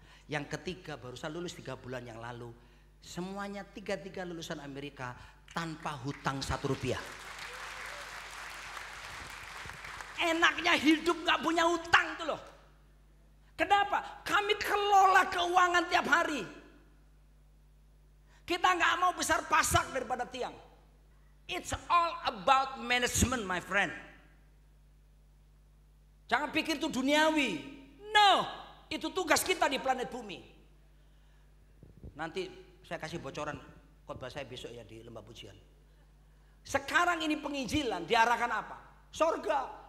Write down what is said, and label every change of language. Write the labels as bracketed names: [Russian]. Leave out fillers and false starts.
[Indonesian] Yang ketiga barusan lulus 3 bulan yang lalu. Semuanya 3 lulusan Amerika tanpa hutang 1 rupiah. Enaknya hidup nggak punya hutang tuh loh. Kenapa? Kami kelola keuangan tiap hari. Kita nggak mau besar pasak daripada tiang. [English] It's all about management, my friend. [Indonesian] Jangan pikir itu duniawi. No, itu tugas kita di planet bumi. Nanti saya kasih bocoran khotbah saya besok ya di Lembah Pujian. Sekarang ini penginjilan diarahkan apa? Sorga.